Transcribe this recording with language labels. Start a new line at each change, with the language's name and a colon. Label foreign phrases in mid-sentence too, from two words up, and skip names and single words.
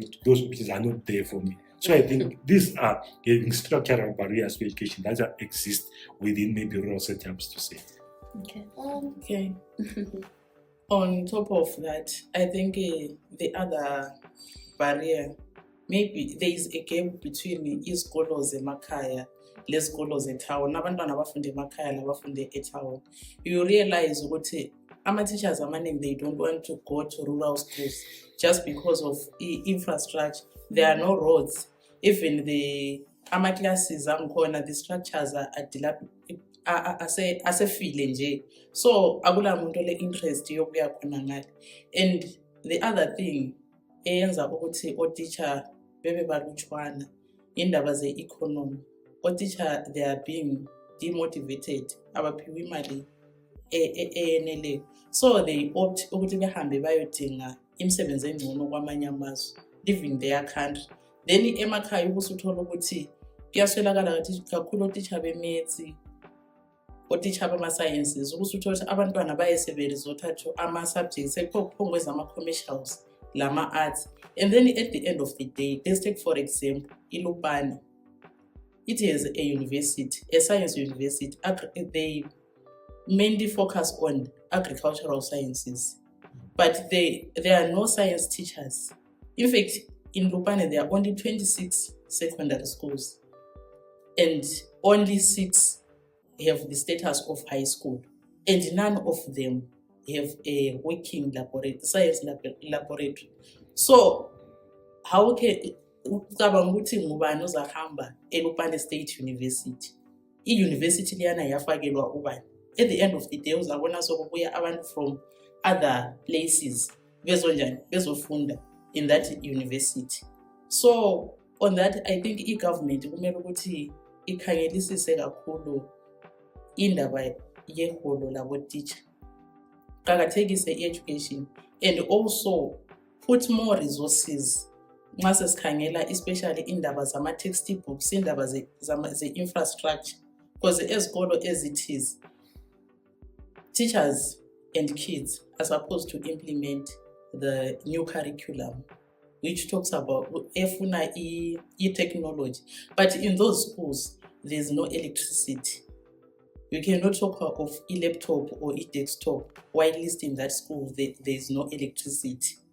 English: Those options are not there for me. So I think these are having structural barriers to education that exist within maybe rural setups to say. Okay. Okay. On top of that, I think the other barrier, maybe there is a gap between
North Ndebele: izikolo zemakhaya lezikolo zetown. Abantwana abafunde emakhaya labafunde etown.
English: You realize
North Ndebele: ukuthi ama-teachers amaningi,
English: they don't want to go to rural schools just because of infrastructure. There are no roads. Even the
North Ndebele: ama-classes angikhona,
English: the structures are
North Ndebele: asefile nje. So akula muntu le interest yokuya khona ngale.
English: And the other thing
North Ndebele: eyenza ukuthi otitsha bebe balutshwana indaba ze-economy. Otitsha,
English: they are being demotivated,
North Ndebele: abaphiwa imali eyeneleyo.
English: So they opt
North Ndebele: ukuthi behambe bayodinga imisebenzi engcono kwamanye amazwe,
English: leaving their country.
North Ndebele: Then emakhaya ubusuthola ukuthi kuyaswelakala kakhulu otitsha be-maths, otitsha bama-sciences, ubusuthola ukuthi abantwana bayesebenzisa othathu ama-subjects ekuphongweza ama-commercials lama-arts.
English: And then at the end of the day, let's take for example iLupane. It is a university, a science university. They mainly focus on agricultural sciences, but there are no science teachers. In fact, in Lupane, there are only 26 secondary schools, and only 6 have the status of high school, and none of them have a working science laboratory. So, how can
North Ndebele: ucabanga ukuthi ngubani ozahamba eLupane State University? I-university liyana yafakelwa ubani?
English: At the end of the day,
North Ndebele: uzabona sokubuya abantu
English: from other places
North Ndebele: bezofunda
English: in that university. So on that, I think i-government
North Ndebele: kumele ukuthi ikhangelisise kakhulu indaba yeholo labotitsha, qakathekise i-education,
English: and also put more resources
North Ndebele: nxa sesikhangela especially indaba zama-textbooks, indaba ze-infrastructure,
English: because
North Ndebele: ezikolo ezithize,
English: teachers and kids are supposed to implement the new curriculum, which talks about
North Ndebele: efuna e-technology.
English: But in those schools, there's no electricity. You cannot talk of e-laptop or e-desktop while least in that school there's no electricity.